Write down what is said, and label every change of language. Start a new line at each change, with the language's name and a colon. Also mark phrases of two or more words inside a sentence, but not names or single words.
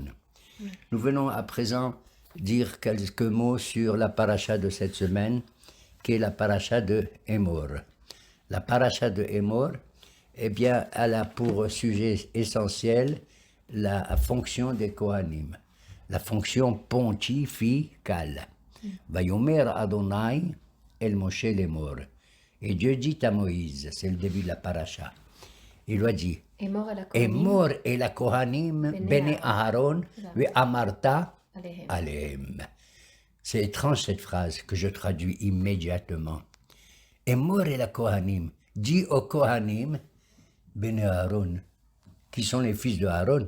French: Nous venons à présent dire quelques mots sur la paracha de cette semaine, qui est la paracha de Emor. La paracha de Emor, eh bien, elle a pour sujet essentiel la fonction des Kohanim, la fonction pontificale.
Hebrew: ויאמר ה' אל משה לאמר.
French: Et Dieu dit à Moïse, c'est le début de la paracha, il lui a dit,
Hebrew: אמור אל הכהנים בני אהרן ואמרת אלהם.
French: C'est étrange cette phrase que je traduis immédiatement.
Hebrew: אמור אל הכהנים,
French: dit aux Kohanim,
Hebrew: בני אהרן,
French: qui sont les fils de Aaron.